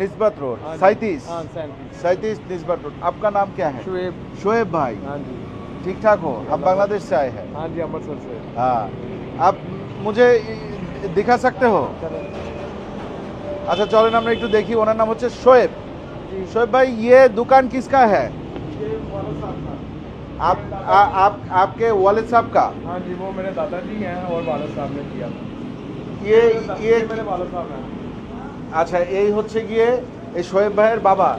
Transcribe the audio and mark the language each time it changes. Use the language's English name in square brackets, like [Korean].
[Hindi] निस्बत रोड। हाँ जी। 37 हाँ, 37। 37 निस्बत रोड। आपका नाम क्या है? शुएब। शोएब भाई, हाँ जी। ठीक ठाक हो? आप बांग्लादेश से आए हैं? हाँ जी, अमृतसर से। हाँ, आप मुझे दिखा सकते हो? अच्छा चलें [Bangla] আমরা একটু দেখি। ওনার নাম হচ্ছে শোয়েব। [Hindi] शोएब भाई, ये दुकान किसका है? ये वाला साहब का। आपके वालिद साहब का? हाँ जी, वो मेरे दादाजी हैं और वालिद साहब ने किया। ये मेरे वालिद साहब हैं। [Bangla] আচ্ছা, এই হচ্ছে গিয়ে এই শোয়েব ভাইয়ের বাবা।